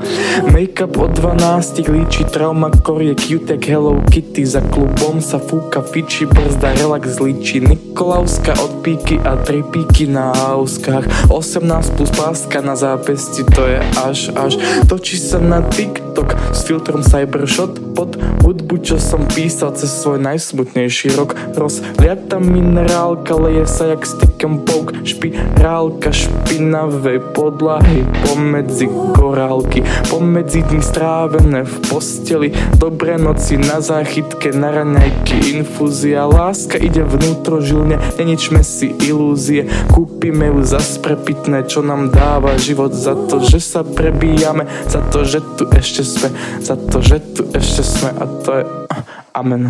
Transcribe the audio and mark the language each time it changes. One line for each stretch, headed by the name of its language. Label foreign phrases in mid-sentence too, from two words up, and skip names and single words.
Slovak: Make-up od 12 líči, trauma korie cute jak Hello Kitty, za klubom sa fúka fiči, brzda relax líči, Nikolauská od píky a 3 píky na hauskách. 18 plus páska na zápesti, to je až. Točí sa na TikTok s filtrom Cybershot pod hudbu, čo som písal cez svoj najsmutnejší rok. Rozliata minerálka, leje sa jak
English: stick and poke,
Slovak: špirálka špinavej podlahy pomedzi korálky, pomedzi dní strávené v posteli, dobré noci na záchytke, na raňajky, infúzia. Láska ide vnútrožilne, neničme si ilúzie, kúpime ju za sprepitné, čo nám dáva život, za to, že sa prebíjame, za to, že tu ešte sme, za to, že tu ešte sme, a to je amen.